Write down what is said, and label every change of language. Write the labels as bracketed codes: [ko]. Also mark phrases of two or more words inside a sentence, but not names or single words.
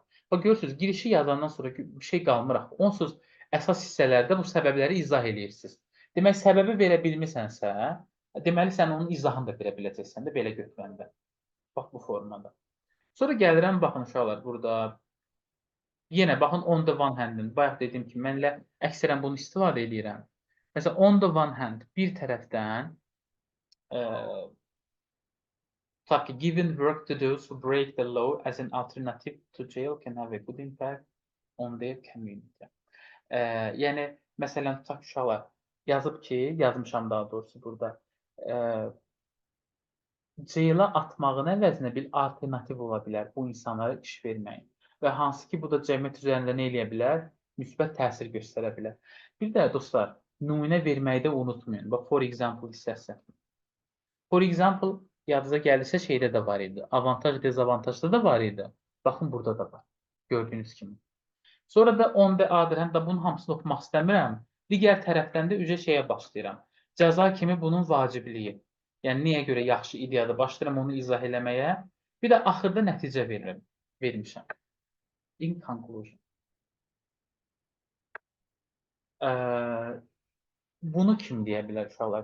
[az] Görürsünüz, girişi yazandan sonra bir şey qalmır. Onsuz əsas hissələrdə bu səbəbləri izah eləyirsiniz. Demək, səbəbi verə bilmirsənsə, deməli, sən onun izahını da verə biləcəksən də belə götürəndə. Bax, bu formada. Sonra gəlirəm, baxın uşaqlar, burada yenə baxın, [en] on the one hand-in. [az] Bayaq dediyim kimi, mənlə əksərən bunu istifadə edirəm. Məsələn, [en] on the one hand, [az] bir tərəfdən tutaq ki, [en] given work to those who break the law as an alternative to jail can have a good impact on their community. [az] Yəni, məsələn, tutaq ki, uşaqlar yazıb ki, yazmışam daha doğrusu burada, jailə atmağın əvəzinə bir alternativ ola bilər bu insanlara iş verməyin. Və hansı ki, bu da cəmiyyət üzərində nə eləyə bilər? Müsbət təsir göstərə bilər. Bir də dostlar, nümunə verməyi də unutmayın. Bax, [en] for example hissəsi. For example, [az] yadınıza gəlirsə şeydə də var idi. Avantaj, dezavantajda da var idi. Baxın, burada da var. Gördüyünüz kimi. Sonra da [en] on the other hand, [az] bunun hamısını oxumaq istəmirəm. Digər tərəfdən də şeyə başlayıram. Cəza kimi bunun vacibliyi. Yəni, niyə görə yaxşı ideyadır? Başlayıram onu izah eləməyə. Bir də axırda nəticə vermişəm. [en] In conclusion. [az] Bunu kim deyə bilər uşaqlar?